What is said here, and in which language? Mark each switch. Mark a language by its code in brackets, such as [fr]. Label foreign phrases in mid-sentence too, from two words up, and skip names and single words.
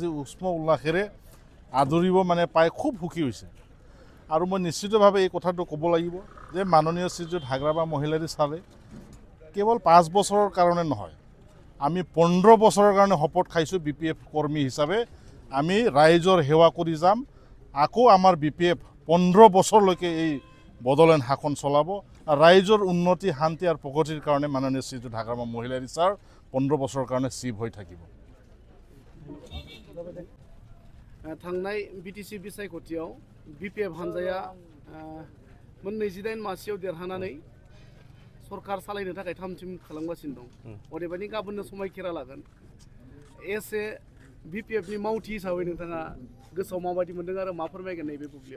[as] উষ্ম উল্লাসেৰে আদৰিব মানে পাই খুব সুখী হৈছে আৰু মই নিশ্চিতভাৱে এই কথাটো ক'ব লাগিব যে মাননীয় শ্ৰীযুত হাগ্ৰামা মহিলাৰী ছাৰে কেৱল 5 বছৰৰ কাৰণে নহয় আমি 15 বছৰৰ কাৰণে শপত খাইছোঁ বিপিএফ কৰ্মী হিচাপে আমি ৰাইজৰ সেৱা কৰি যাম আকৌ আমাৰ বিপিএফ 15 বছৰলৈকে এই বড়োলেণ্ড শাসন চলাব ৰাইজৰ উন্নতি শান্তি আৰু প্ৰগতিৰ কাৰণে মাননীয় শ্ৰীযুত হাগ্ৰামা মহিলাৰী ছাৰ 15 বছৰৰ কাৰণে চিফ হৈ থাকিব [brx] थांनाय बिटिसि बिसायख'थियाव बिपिएफ हानजाया मोन 28 मासियाव देरहानानै सरकार सालायनो थाखाय थामथिम खालामगासिनो दं अदेबानि गाबोननो समायखिरा लागोन एसे बिपिएफनि मावथि हिसाबै नोंथाङा गोसोआव माबायदि मोनदों आरो मा फोरमायगोन नैबे बुब्लियाव